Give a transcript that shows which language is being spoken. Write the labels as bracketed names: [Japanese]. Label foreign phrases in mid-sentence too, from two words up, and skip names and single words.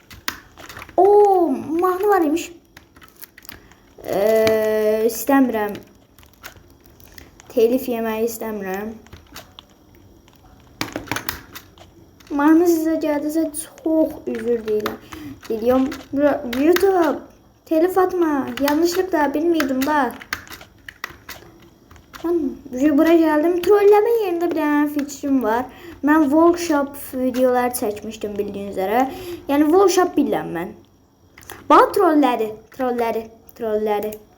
[Azerbaijani] Mahnı var imiş. İstəmirəm. Telif yemeyi istəmirəm. Mahnı sizə gəldiysə çox üzr deyirəm. Deyirəm, YouTube telif atma. [Turkish] Yanlışlıkla bilmiyordum da. Ben buraya geldim. Trolleme yerinde bir tane fikrim var. Ben workshop videolar çekmiştim bildiğiniz üzere. Yani workshop bilmem ben. Bana trolleri.